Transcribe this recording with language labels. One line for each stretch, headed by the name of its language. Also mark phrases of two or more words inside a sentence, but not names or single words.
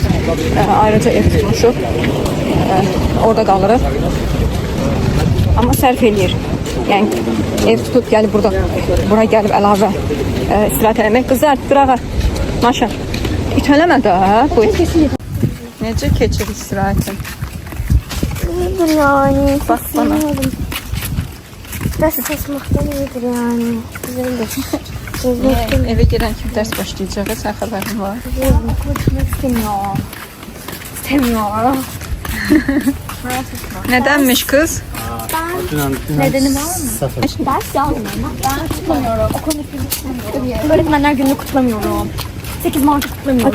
Azerbaijani: Ayrıca ev tutmuşuq. Orada qalırıq. Amma sərf eləyir. Yəni ev tutub gəlib bura gəlib əlavə istirahət eləmək. Qızlar, qırağa. Maşa. İtələmə də. Necə keçir istirahətin?
Turkish: İyidir yani. Bak bana. Ders çalışmaktan iyidir yani. Güzeldir.
Azerbaijani: Eve gedən kim dərs başlayacaq? Sən xəbərin var.
Turkish: Konuşmak istemiyorum. İstemiyorum.
Azerbaijani: Nədənmiş qız?
Turkish: Nedeni var mı? Ders yazmıyorum. Ben kutlamıyorum. Okul istemiyorum. Öğretmenler gününü kutlamıyorum. 8 Mart'ı kutlamıyorum.